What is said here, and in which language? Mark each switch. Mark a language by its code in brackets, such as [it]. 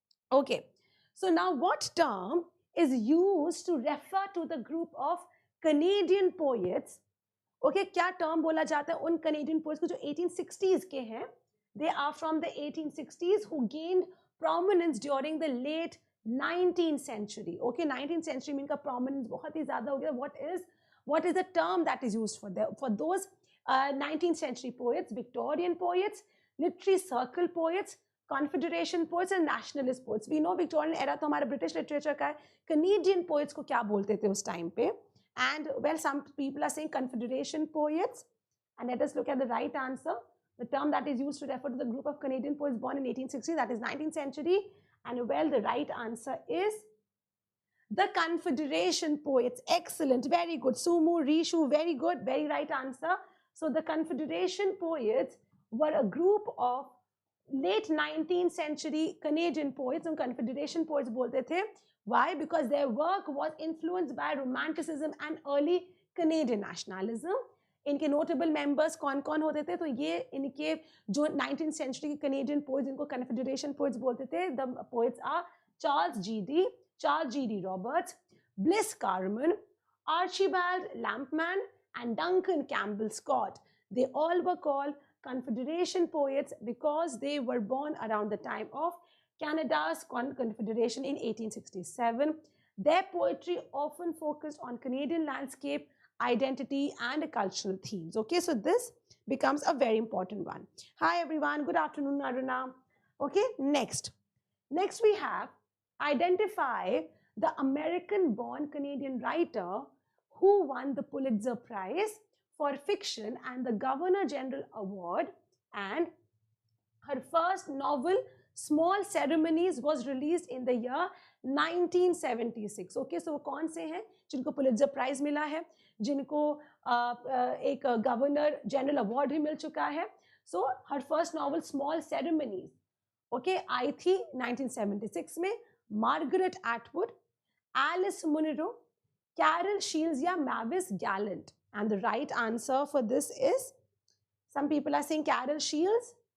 [en] Okay, so now what term is used to refer to the group of Canadian poets? Okay, [hi] क्या term बोला जाता है उन Canadian poets को जो 1860s के हैं, [en] They are from the 1860s who gained prominence during the late 19th century. [hi] Okay, [en] 19th century mean [hi] का prominence बहुत ही ज़्यादा हो गया. [en] What is the term that is used for those 19th century poets, Victorian poets, literary circle poets, confederation poets and nationalist poets? We know [hi] Victorian era तो हमारे British literature का है. Canadian poets को क्या बोलते थे उस time पे? [en] And well, some people are saying confederation poets. And let us look at the right answer. The term that is used to refer to the group of Canadian poets born in 1860, that is 19th century. And well, the right answer is the confederation poets. Excellent, very good. Sumu, Rishu, very good, very right answer. So the confederation poets were a group of late 19th century Canadian poets. And confederation poets [hi] bolte the. [en] Why? Because their work was influenced by romanticism and early Canadian nationalism. [hi] इनके [en] notable members [hi] कौन-कौन होते थे? तो ये इनके जो 19th century के Canadian poets इनको confederation poets बोलते थे. [en] The poets are Charles G.D. Roberts, Bliss Carman, Archibald Lampman, and Duncan Campbell Scott. They all were called confederation poets because they were born around the time of Canada's confederation in 1867. Their poetry often focused on Canadian landscape, identity, and cultural themes. Okay, so this becomes a very important one. Hi everyone, good afternoon, Aruna. Okay, next we have identify the American-born Canadian writer who won the Pulitzer Prize for fiction and the Governor General Award, and her first novel Small Ceremonies was released in the year 1976. [hi] Okay, so वो कौन से हैं जिनको Pulitzer prize मिला है, जिनको एक governor general award भी मिल चुका है? [en] So her first novel Small Ceremonies, okay, [hi] आई थी 1976 में. [en] Margaret Atwood, Alice Munro, Carol Shields या Mavis Gallant? And the right answer for this is, some people are saying Carol Shields.